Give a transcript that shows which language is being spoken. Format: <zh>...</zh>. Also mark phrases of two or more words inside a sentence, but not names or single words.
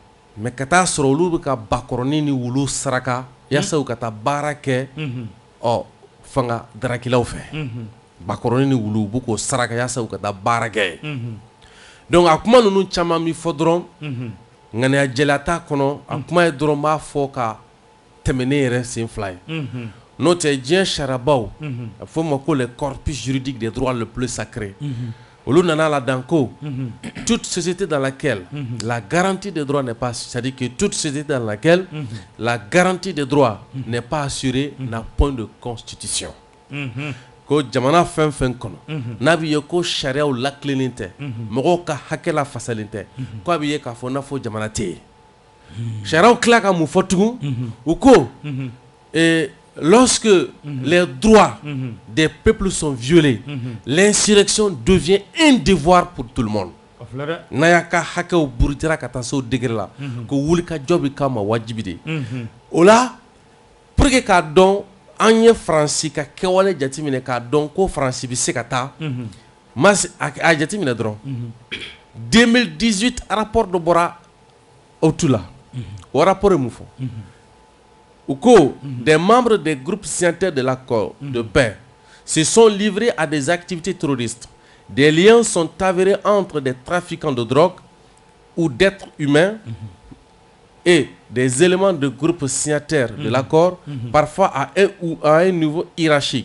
<bm>Mais ka taa sɔrɔ olu bɛ ka bakɔrɔni ni wulu saraka yaasa u ka taa baara kɛ fanga darakilaw fɛ. Bakɔrɔni ni wulu u b'u k'o saraka yaasa u ka taa baara kɛ. Donc a kuma ninnu caman bi fɔ dɔrɔn ŋaniya jɛlenya t'a kɔnɔ a kuma ye dɔrɔn b'a fɔ ka tɛmɛ ne yɛrɛ sen fila ye. N'o tɛ diɲɛ sariyabaw a fɔ o ma ko</bm> <fr>le corpus juridique des droits le plus sacré</fr> <bm>olu nana la dan ko</bm> <fr>toute société dans laquelle la garantie des droits n'est pas, c'est-à-dire que toute société dans laquelle la garantie des droits n'est pas assurée n'a point de constitution.</fr> <bm>Ko jamana fɛn fɛn kɔnɔ n'a bɛ ye ko sariyaw lakilennen tɛ mɔgɔw ka hakɛ la fasalen tɛ ko a bɛ ye k'a fɔ n'a fɔ jamana tɛ yen sariyaw tila ka mun fɔ tugun u ko</bm> <fr>lorsque les droits des peuples sont violés l'insurrection devient un devoir pour tout le monde.</fr> <bm>N'a y'a ka hakɛw burutira ka taa se o degré la ko wulikajɔ bɛ k'a ma wajibi de o la</bm> <fr>pour que</fr> <bm>k'a dɔn an ye Faransi ka kɛwale jateminɛ k'a dɔn ko Faransi bɛ se ka taa a jateminɛ dɔrɔn 2018 rapport dɔ bɔra OTU la o rapport ye mun fɔ u ko</bm> <fr>des membres des groupes signataires de l'accord de paix se sont livrés à des activités terroristes. Des liens sont avérés entre des trafiquants de drogue ou d'êtres humains et des éléments de groupes signataires de l'accord, parfois à un niveau hiérarchique.</fr>